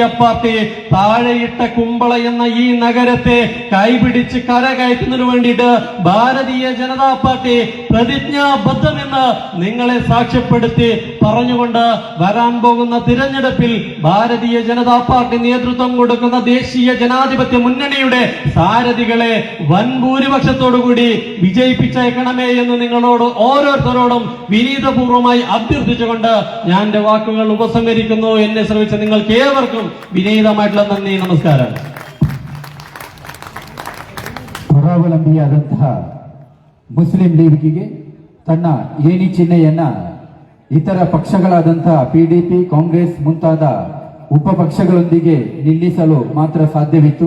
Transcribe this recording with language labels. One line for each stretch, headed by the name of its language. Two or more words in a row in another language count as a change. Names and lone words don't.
Malayalam: പാർട്ടി താഴെയിട്ട കുമ്പള എന്ന ഈ നഗരത്തെ കൈപിടിച്ച് കരകയറ്റുന്നതിനു വേണ്ടിയിട്ട് ഭാരതീയ ജനതാ പാർട്ടി പ്രതിജ്ഞാബദ്ധമെന്ന് നിങ്ങളെ സാക്ഷ്യപ്പെടുത്തി പറഞ്ഞുകൊണ്ട് വരാൻ പോകുന്ന തിരഞ്ഞെടുപ്പിൽ ഭാരതീയ ജനതാ പാർട്ടി നേതൃത്വം കൊടുക്കുന്ന ദേശീയ ജനാധിപത്യ മുന്നണിയുടെ സാരഥികളെ വൻ ഭൂരിപക്ഷത്തോടുകൂടി വിജയിപ്പിച്ചേക്കണം എന്ന് നിങ്ങളോട് ഓരോരുത്തരോടും വിനീതപൂർവ്വമായി അഭ്യർത്ഥിച്ചുകൊണ്ട് ഞാൻ എന്റെ വാക്കുകൾ ഉപസംഹരിക്കുന്നു. എന്നെ ശ്രമിച്ച നിങ്ങൾക്ക് ഏവർക്കും വിനീതമായിട്ടുള്ള നന്ദി, നമസ്കാരം.
Kannada: ಪರಾವಲಂಬಿಯಾದಂತಹ ಮುಸ್ಲಿಂ ಲೀಗಿಗೆ ತನ್ನ ಏಣಿ ಚಿಹ್ನೆಯನ್ನ ಇತರ ಪಕ್ಷಗಳಾದಂತಹ ಪಿಡಿಪಿ, ಕಾಂಗ್ರೆಸ್ ಮುಂತಾದ ಉಪಪಕ್ಷಗಳೊಂದಿಗೆ ನಿಲ್ಲಿಸಲು ಮಾತ್ರ ಸಾಧ್ಯವಿತ್ತು.